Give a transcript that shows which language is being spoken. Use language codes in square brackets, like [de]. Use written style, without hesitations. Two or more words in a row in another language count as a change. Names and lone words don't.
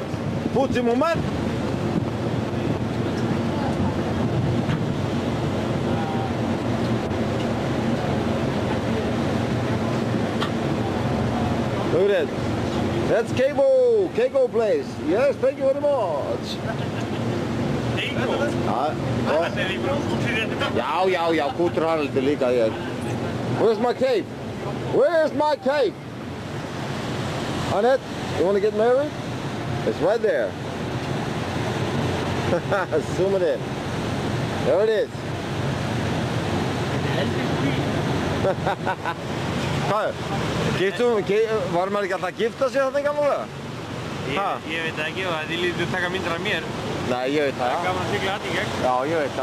[en] Fuji moment. Look at that. That's Keiko place. Yes, thank you very much. Eiko. [is] Ja, Það er í brúkúttir já, kútur Haraldur líka hér. [en] Where's my cape? Where's my cape? Annette, you want to get married? It's right there. Zoom it in. There it is. [is] Hvað? Var maður ekki alltaf að gifta sig þarna í gamla daga? Ég veit ekki og þið lítið taka myndir af mér. Nei, ég veit það. Gaman að sigla þetta í gegn.